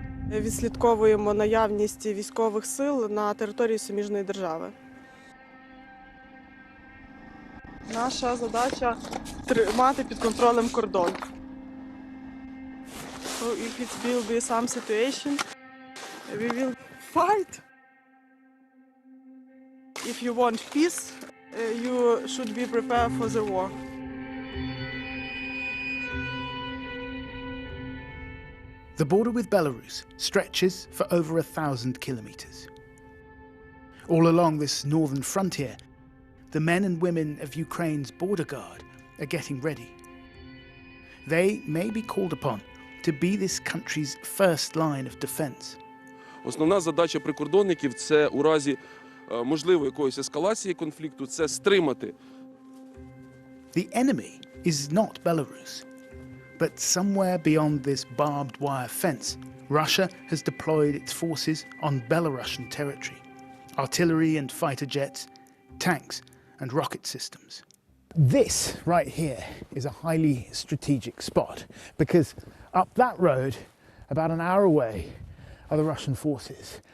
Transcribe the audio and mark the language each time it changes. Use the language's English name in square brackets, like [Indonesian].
[Ukrainian] Відслідковуємо наявність військових сил на території суміжної держави. Наша задача – тримати під контролем кордон. [English] So if it will be some situation, we will fight. If you want peace, you should be prepared for the war. The border with Belarus stretches for over 1,000 kilometers. All along this northern frontier, the men and women of Ukraine's border guard are getting ready. They may be called upon to be this country's first line of defense. [Ukrainian] Основна задача прикордонників – це у разі можливої якоїсь ескалації конфлікту – це стримати. [English] The enemy is not Belarus, but somewhere beyond this barbed wire fence, Russia has deployed its forces on Belarusian territory. Artillery and fighter jets, tanks and rocket systems. This right here is a highly strategic spot because up that road, about an hour away, are the Russian forces.